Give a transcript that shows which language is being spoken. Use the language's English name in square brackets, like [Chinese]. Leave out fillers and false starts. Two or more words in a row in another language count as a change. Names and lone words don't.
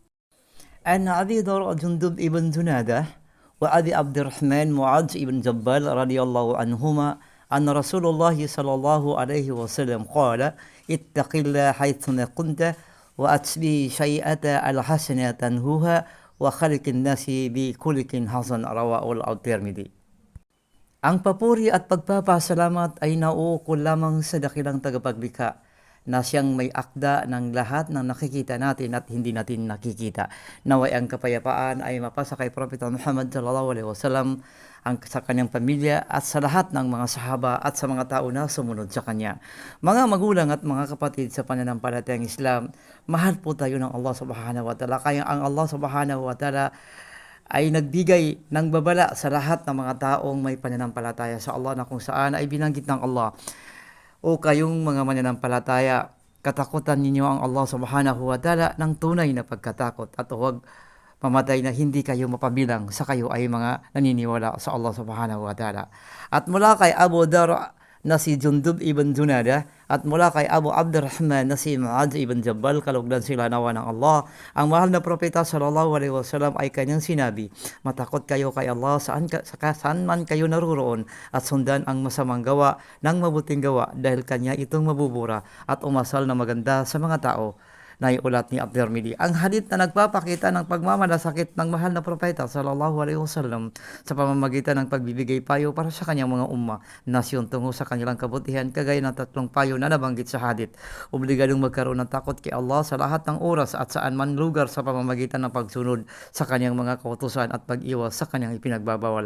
[Arabic] عن أبي جندب ابن جنادة وأبي عبد الرحمن معاذ بن جبل رضي الله عنهما أن رسول الله صلى الله عليه وسلم قال اتق الله حيث كنت وأتبع شيئة الحسنة تنهوها وخلق الناس بخلق حسن رواه الترمذي. [Filipino] Ang papuri at pagpapasalamat ay nauukol lamang sa dakilang tagapaglikha na siyang may akda ng lahat ng nakikita natin at hindi natin nakikita. Naway ang kapayapaan ay mapasa kay Propeta Muhammad [Arabic] صلى الله عليه وسلم, [Filipino] sa kanyang pamilya at sa lahat ng mga sahaba at sa mga tao na sumunod sa kanya. Mga magulang at mga kapatid sa pananampalatayang Islam, mahal po tayo ng Allah [Arabic] سبحانه وتعالى. [Filipino] Kaya ang Allah [Arabic] سبحانه وتعالى [Filipino] ay nagbigay ng babala sa lahat ng mga taong may pananampalataya sa Allah, na kung saan ay binanggit ng Allah, o kayong mga mananampalataya, katakutan ninyo ang Allah [Arabic] سبحانه وتعالى [Filipino] ng tunay na pagkatakot, at huwag mamatay na hindi kayo mapabilang sa kayo ay mga naniniwala sa Allah subhanahu wa ta'ala. At mula kay Abu Dar na si Jundub ibn Junada at mula kay Abu Abdurrahman na si Muadh ibn Jabal, kalugdan sila nawa ng Allah, ang mahal na propeta [Arabic] صلى الله عليه وسلم [Filipino] ay kanyang sinabi, matakot kayo kay Allah saan man kayo naruroon, at sundan ang masamang gawa ng mabuting gawa, dahil kanya itong mabubura at umasal na maganda sa mga tao. Naiulat ni At-Tirmidhi. Ang hadith na nagpapakita ng pagmamalasakit ng mahal na propeta [Arabic] صلى الله عليه وسلم [Filipino] sa pamamagitan ng pagbibigay payo para sa kanyang mga umma, nasyon tungo sa kanilang kabutihan, kagaya ng tatlong payo na nabanggit sa hadith. Obligadong magkaroon ng takot kay Allah sa lahat ng oras at saan man lugar sa pamamagitan ng pagsunod sa kanyang mga kautusan at pag-iwas sa kanyang ipinagbabawal.